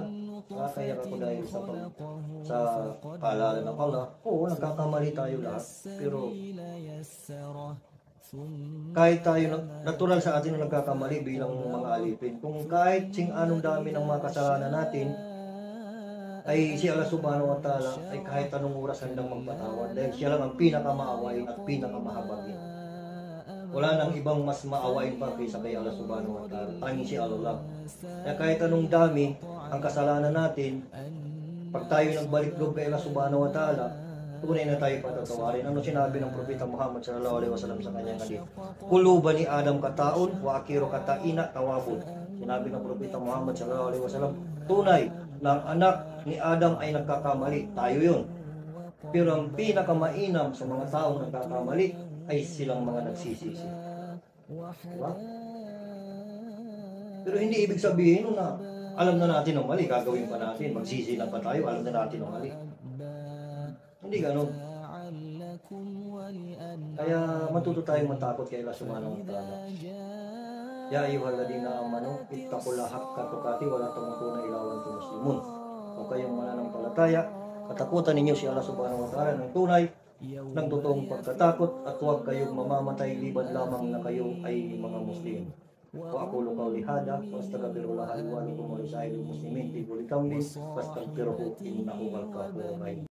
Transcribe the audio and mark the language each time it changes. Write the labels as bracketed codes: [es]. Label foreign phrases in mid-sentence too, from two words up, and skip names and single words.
[tl] Nakakaiyak ako dahil sa paalala ng Allah. Oo, nagkakamali tayo lahat. Pero kahit tayo, natural sa atin na nagkakamali bilang mga alipin. Kung kahit anong dami ng mga kasalanan natin, ay si Allah [ar] سبحانه وتعالى [tl] ay kahit anong oras handang magpatawad dahil siya lang ang pinakamaawain at pinakamahabagin. Wala nang ibang mas maawain pa kaysa kay Allah [ar] سبحانه وتعالى. [tl] Tanging si Allah. Kaya kahit anong dami ang kasalanan natin, pag tayo nagbalik loob kay Allah [ar] سبحانه وتعالى, [tl] tunay na tayo patatawarin. Ano sinabi ng Propeta Muhammad [ar] صلى الله عليه وسلم [tl] sa kanyang hadith? [ar] كل بني آدم خطاء وخير الخطائين توابون. [tl] Sinabi ng Propeta Muhammad [ar] صلى الله عليه وسلم, [tl] tunay na ang anak ni Adam ay nagkakamali. Tayo yun. Pero ang pinakamainam sa mga taong nagkakamali ay silang mga nagsisisi. Diba? Pero hindi ibig sabihin na alam na natin ang mali, gagawin pa natin, magsisi na pa tayo, alam na natin ang mali. Hindi ganun. Kaya matuto tayong matakot kay Allah [ar] سبحانه وتعالى. يا أيها الذين آمنوا اتقوا الله حق تقاته ولا تموتن إلا وأنتم مسلمون. [tl] Kung kayong mananampalataya, katakutan ninyo si Allah [ar] سبحانه وتعالى [tl] ng tunay, ng totoong pagkatakot, at huwag kayong mamamatay liban lamang na kayo ay mga Muslim. [ar] وأقول قولي هذا وأستغفر الله لي ولكم ولسائر المسلمين في كل قول فاستغفروه إنه هو الغفور الرحيم.